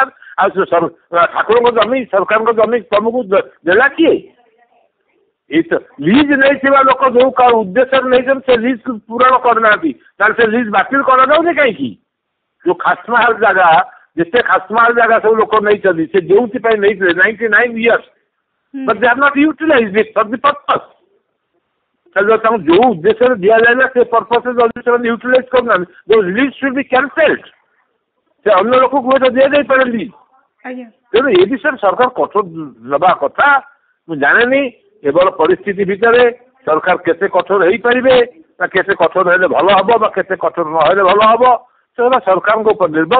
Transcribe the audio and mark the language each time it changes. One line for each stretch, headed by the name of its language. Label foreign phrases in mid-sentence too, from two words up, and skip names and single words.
Odia: ଆଉ ଠାକୁରଙ୍କ ଜମି, ସରକାରଙ୍କ ଜମି ତମକୁ ଦେଲା କିଏ? ଲିଜ୍ ନେଇଥିବା ଲୋକ ଯୋଉ ଉଦ୍ଦେଶ୍ୟରେ ନେଇଛନ୍ତି ସେ ଲିଜ୍ ପୂରଣ କରିନାହାନ୍ତି, ତାହେଲେ ସେ ଲିଜ୍ ବାତିଲ କରାଯାଉନି କାହିଁକି? ଯୋଉ ଖାସମାହାଲ ଜାଗା, ଯେତେ ଖାସମାହାଲ ଜାଗା ସବୁ ଲୋକ ନେଇଛନ୍ତି, ସେ ଯୋଉଥିପାଇଁ ନେଇଥିଲେ
English: 99 years, but they have not utilized it for the purpose।
Odia: ତାଙ୍କୁ ଯୋଉ ଉଦ୍ଦେଶ୍ୟରେ ଦିଆଯାଇଲା ସେ ପର୍ପସରେ ଯଦି ସେମାନେ ୟୁଟିଲାଇଜ କରୁନାହାନ୍ତି, ଯୋଉ
English: lease should be cancelled.
Odia: ସେ ଅନ୍ୟ ଲୋକକୁ ହୁଏତ ଦିଆଯାଇପାରନ୍ତି। ତେଣୁ ଏ ବିଷୟରେ ସରକାର କଠୋର ନେବା କଥା। ମୁଁ ଜାଣେନି ଏଭଳି ପରିସ୍ଥିତି ଭିତରେ ସରକାର କେତେ କଠୋର ହେଇପାରିବେ, ବା କେତେ କଠୋର ହେଲେ ଭଲ ହବ ବା କେତେ କଠୋର ନହେଲେ ଭଲ ହବ, ସେଗୁଡ଼ା ସରକାରଙ୍କ ଉପରେ ନିର୍ଭର।